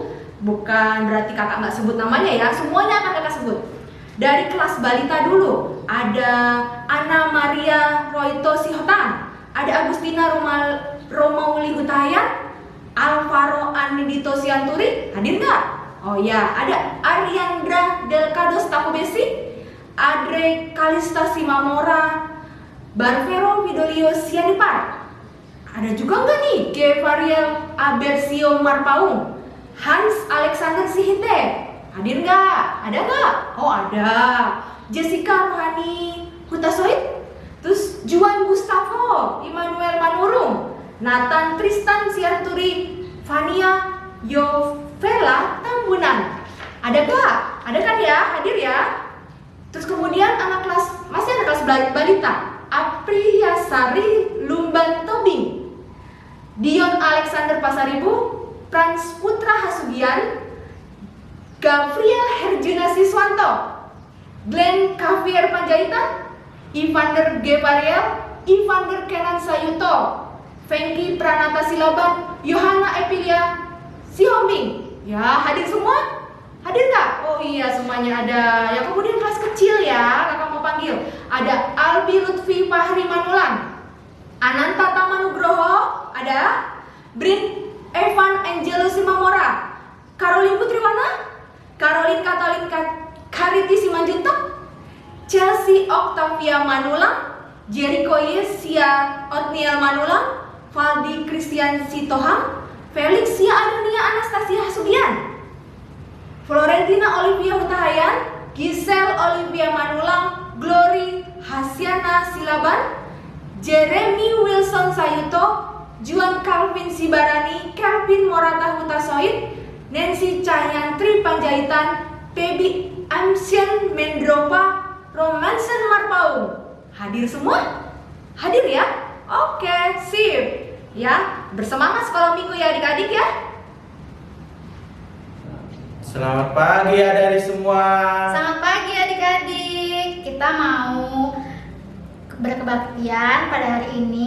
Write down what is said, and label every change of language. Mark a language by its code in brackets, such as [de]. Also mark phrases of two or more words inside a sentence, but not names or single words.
[id] Bukan berarti kakak nggak sebut namanya ya, semuanya akan kakak sebut. Dari kelas balita dulu, ada Ana Maria Roito Sihotan, ada Agustina Romauli Hutayan, Alvaro Anidito Sianturi, hadir nggak? Oh ya, ada Ariandra Delcados Takubesi, Adre Kalista Simamora, Barvero Vidolio Sianipar. Ada juga nggak nih Gevariel Abersio Marpaung, Hans Alexander Sihite, hadir nggak? Ada nggak? Oh ada. Jessica Rohani Hutasoid, terus Juan Gustavo Immanuel Manurung, Nathan Tristan Sianturi, Fania Yovela Tambunan. Ada gak? Ada kan ya? Hadir ya? Terus kemudian masih anak kelas balita, Apriyasari Lumban Tobing, Dion Alexander Pasaribu, Frans Putra Hasugian, Gabriel Herjuna Siswanto, Glenn Kavier Panjaitan, Ivander Gevariel, Ivander Kenan Sayuto, Fengki Pranata Silaban, Yohana Epilia Sihombing. Ya, hadir semua? Hadir nggak? Oh iya, semuanya ada. Yang kemudian kelas kecil ya, kakak mau panggil. Ada Albi Lutfi Fahri Manulan, Ananta Tamanugroho, ada Brin Evan Angelo Simamora, Caroline Putriwana, Caroline Katalin Kariti Simanjuntak, Chelsea Octavia Manulang, Jericho Yesia Otniel Manulang, Valdi Christian Sitohang, Felixia Adonia Anastasia Hasugian, Florentina Olivia Hutahayan, Giselle Olivia Manulang, Glory Hasyana Silaban, Jeremy Wilson Sayuto, Juan Calvin Sibarani, Calvin Morata Hutasoid, Nancy Cahyantri Panjaitan, Pebi Amsian Mendropa, Romansen Marpaung. Hadir semua? Hadir ya? Oke, sip. Ya, bersemangat sekolah minggu ya adik-adik ya. Selamat pagi adik-adik semua. Selamat pagi adik-adik. Kita mau berkebaktian pada hari ini.